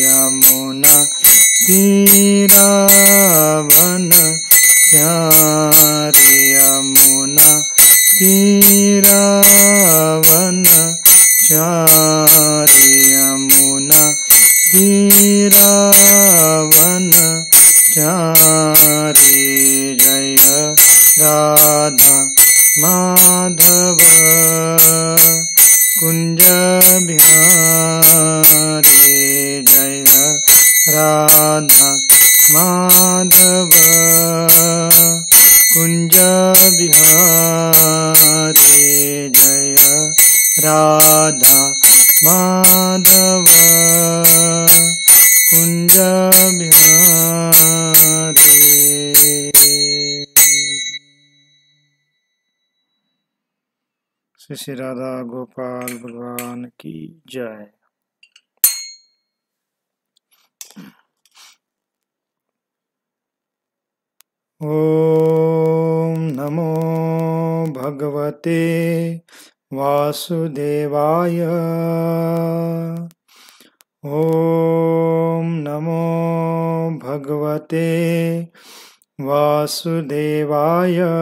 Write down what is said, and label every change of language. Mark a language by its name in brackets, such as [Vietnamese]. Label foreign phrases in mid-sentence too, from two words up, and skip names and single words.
[Sanskrit] यमुनातीरावनचारि। यमुनातीरावनचारि। यमुनातीरावनचारि। [Hindi] जय राधा माधव कुंज बिहारी। जय राधा माधव कुंज बिहारी। जय राधा माधव कुंज बिहारी। श्री राधा गोपाल भगवान की जय। [Sanskrit] ओम नमो भगवते वासुदेवाय। ओम नमो भगवते वासुदेवाय।